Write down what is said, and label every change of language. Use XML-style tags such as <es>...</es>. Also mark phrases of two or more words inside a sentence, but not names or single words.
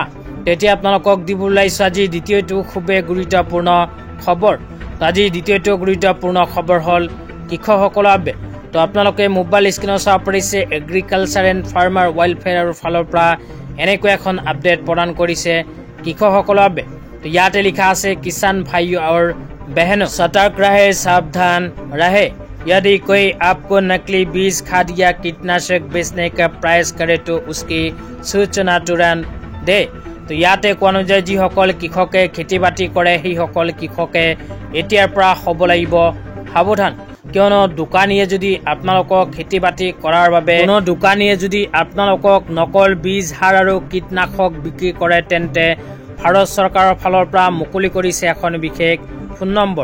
<as>তেতিয়া আপোনালোকক দিব ওলাইছোঁ আজি দ্বিতীয়টো খুবেই গুৰুত্বপূৰ্ণ খবৰ। আজি দ্বিতীয়টো গুৰুত্বপূৰ্ণ খবৰ হ'ল কৃষকসকলৰ বাবে। তো আপোনালোকে মোবাইল স্ক্ৰীনত চাব পাৰিছে</as> <en>agriculture and farmer</en> <as>ৱেলফেয়াৰৰ ফালৰ পৰা এনেকৈ এখন আপডেট প্ৰদান কৰিছে কৃষকসকলৰ বাবে। তো ইয়াতে লিখা আছে</as> <hi>किसान भाइयों और बहनों सतर्क रहे, सावधान रहे। यदि कोई आपको नकली बीज खाद या कीटनाशक बेचने का प्रयास करे तो उसकी सूचना तुरंत दे।</hi> <as>तो ইয়াতে কোৱা অনুযায়ী যিসকল কৃষকে খেতি বাতি কৰে সেইসকল কৃষকে এতিয়াৰ পৰা হ'ব লাগিব সাৱধান, কিয়নো দোকানীয়ে যদি আপোনালোকক খেতি বাতি কৰাৰ বাবে আপোনালোকক নকল বীজ সাৰ আৰু কীটনাশক বিক্ৰী কৰে তেন্তে ভাৰত চৰকাৰৰ ফালৰ পৰা মুকলি কৰিছে এখন বিশেষ ফোন নম্বৰ।</as>